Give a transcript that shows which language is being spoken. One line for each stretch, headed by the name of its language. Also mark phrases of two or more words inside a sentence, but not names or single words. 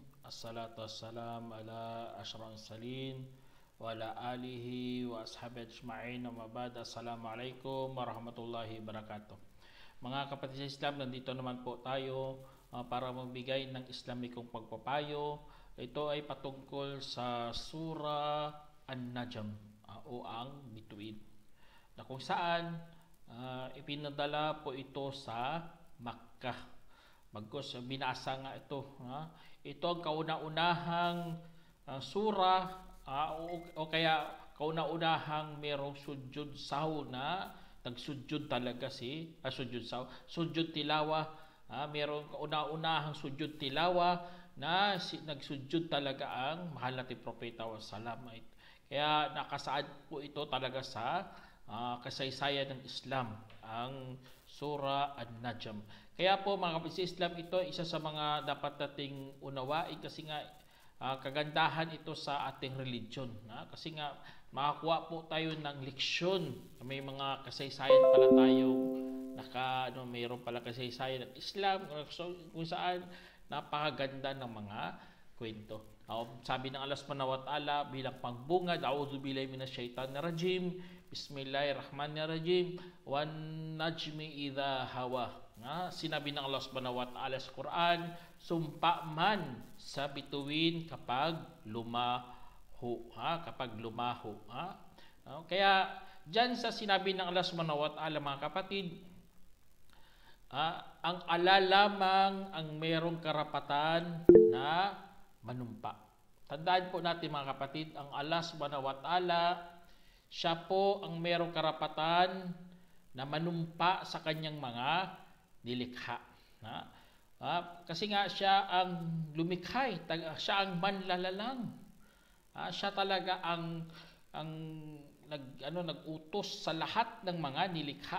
Arabic: الصلاة والسلام على أشرف المرسلين وعلى آله وأصحابه أجمعين. أما بعد. السلام عليكم ورحمة الله وبركاته.
Filipino: Mga kapatid sa Islam, nandito naman po tayo para magbigay ng Islamikong pagpapayo. Ito ay patungkol sa Surah An-Najm o ang bituin, na kung saan ipinadala po ito sa Makkah. Bagkus binasa nga ito. Ito ang kauna-unahang surah o kaya kauna-unahang merong sujud saw na nagsujud talaga sujud saw,
Arabic: سجود التلاوة.
Filipino: Merong kauna-unahang
Arabic: سجود التلاوة
Filipino: na nagsujud talaga ang mahal nating propeta wa salam. Kaya nakasaad po ito talaga sa kasaysayan ng Islam, ang Surah An-Najm. Kaya po mga kapatid sa Islam, ito isa sa mga dapat nating unawain kasi nga kagandahan ito sa ating religion. Kasi nga makakuha po tayo ng leksyon. May mga kasaysayan pala tayong mayroon pala kasaysayan ng Islam kung saan napakaganda ng mga kwento. Sabi ng
Arabic: الله سبحانه وتعالى
Filipino: bilang pangbungad,
Arabic: أعوذ بالله من الشيطان الرجيم بسم الله الرحمن الرحيم والنجم إذا هوى.
Filipino: Sinabi ng
Arabic: الله سبحانه وتعالى
Filipino: sa Quran, sumpa man sa bituin kapag lumaho. Kaya dyan sa sinabi ng
Arabic: الله سبحانه وتعالى,
Filipino: mga kapatid, ang Allah lamang ang merong karapatan na manumpa. Tandaan po natin mga kapatid, ang
Arabic: الله سبحانه وتعالى,
Filipino: siya po ang merong karapatan na manumpa sa kanyang mga nilikha. Kasi nga siya ang lumikhay, siya ang manlalalang. Siya talaga ang nag-utos sa lahat ng mga nilikha.